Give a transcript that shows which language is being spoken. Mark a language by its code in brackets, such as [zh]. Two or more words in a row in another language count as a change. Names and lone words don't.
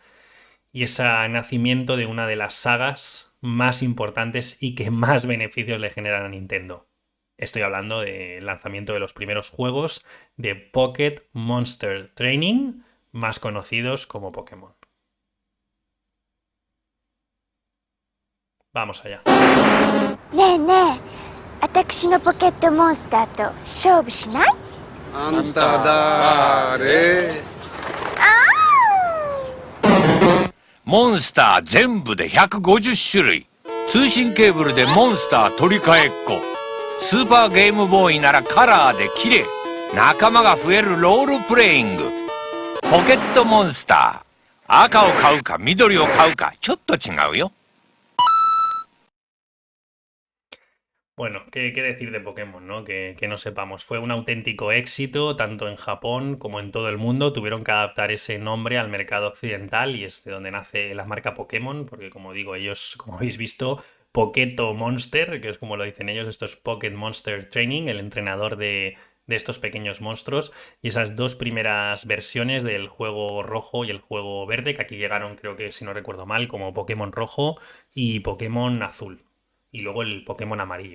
[es] Y es el nacimiento de una de las sagas más importantes y que más beneficios le generan a Nintendo. Estoy hablando del lanzamiento de los primeros juegos de Pocket Monster Training, más conocidos como Pokémon. Vamos allá. [ja] ねえねえ、私のポケットモンスターと勝負しない？あんただーれ？モンスター全部で150種類。通信ケーブルでモンスター取り替えっこ。スーパーゲームボーイならカラーで綺麗。仲間が増えるロールプレイング。ポケットモンスター。赤を買うか緑を買うかちょっと違うよ。 [es] Bueno, ¿qué decir de Pokémon, ¿no? Que no sepamos. Fue un auténtico éxito, tanto en Japón como en todo el mundo. Tuvieron que adaptar ese nombre al mercado occidental y es de donde nace la marca Pokémon, porque como digo, ellos, como habéis visto, Poketo Monster, que es como lo dicen ellos, esto es Pocket Monster Training, el entrenador de estos pequeños monstruos, y esas dos primeras versiones del juego rojo y el juego verde, que aquí llegaron, creo que si no recuerdo mal, como Pokémon rojo y Pokémon azul y luego el Pokémon amarillo.